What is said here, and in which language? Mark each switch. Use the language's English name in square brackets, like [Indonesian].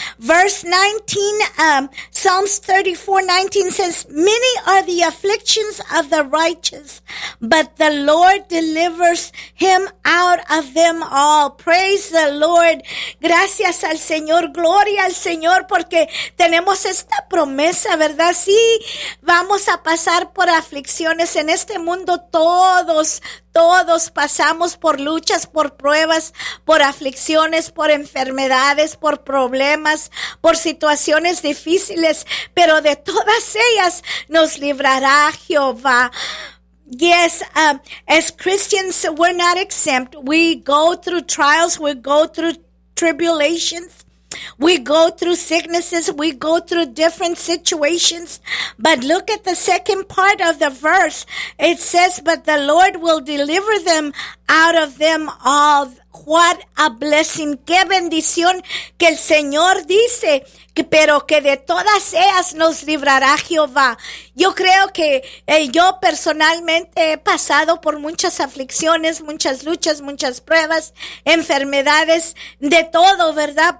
[English] Verse 19, Psalms 34, 19 says, many are the afflictions of the righteous, but the Lord delivers him out of them all. Praise the Lord. [Spanish] Gracias al Señor. Gloria al Señor, porque tenemos esta promesa, ¿verdad? Sí, vamos a pasar por aflicciones en este mundo. Todos pasamos por luchas, por pruebas, por aflicciones, por enfermedades, por problemas, por situaciones difíciles, pero de todas ellas nos librará Jehová. [English] Yes, as Christians, we're not exempt. We go through trials, we go through tribulations. We go through sicknesses, we go through different situations, but look at the second part of the verse. It says, but the Lord will deliver them out of them all. What a blessing, [Spanish] qué bendición que el Señor dice, pero que de todas ellas nos librará Jehová. Yo creo que yo personalmente he pasado por muchas aflicciones, muchas luchas, muchas pruebas, enfermedades, de todo, ¿verdad?